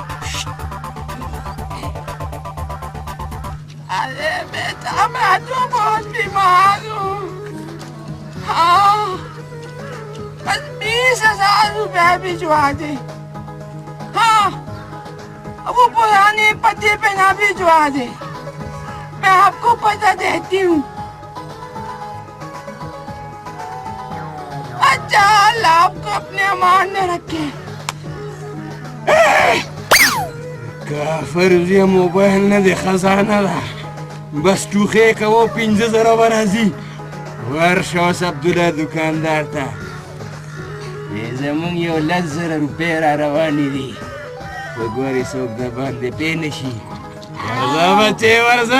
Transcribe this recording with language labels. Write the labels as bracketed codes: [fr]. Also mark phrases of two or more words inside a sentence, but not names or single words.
[ur] ارے بیٹا میں تو بہت بیمار ہوں ہاں بس 20,000 روپے بھجوا دے ہاں اب وہ پرانے پتے پہ نہ بھجوا دے میں آپ کو پتہ دیتی ہوں اچھا اللہ آپ کو اپنے امان میں رکھے [ps] کافر دې موبایل نه دی خزانه ده بس ټوخې کوو 15,000 به راځي ورشه اوس عبدالله دوکاندار ته زمونږ یو 10,000 روپۍ را روانې دي خو ګورې څوک د باندې پې نه شي ورځه بچې ورځه